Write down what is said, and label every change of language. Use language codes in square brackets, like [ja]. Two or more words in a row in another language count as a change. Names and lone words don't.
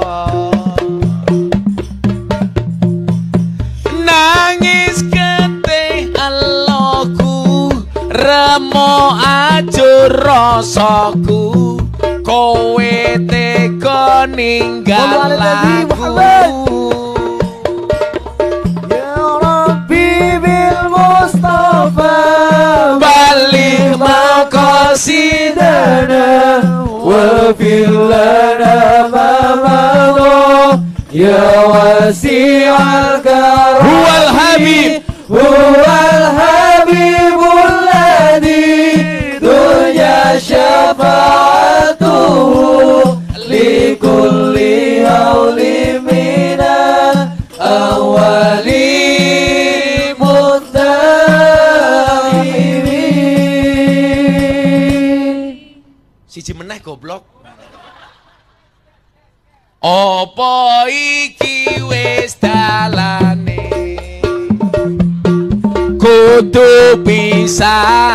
[jv] Nangis getih eloku, remo ajur rasaku, kowe tega ninggal aku. [ar] يا ربي بالمصطفى بلغ مقاصدنا واغفر لنا ما مضى يا واسع الكرم هو الحبيب الذي ترجى شفاعته لكل هول من الأهوال مقتحم. [jv] Siji meneh goblok. Apa iki wis dalane, kudu bisa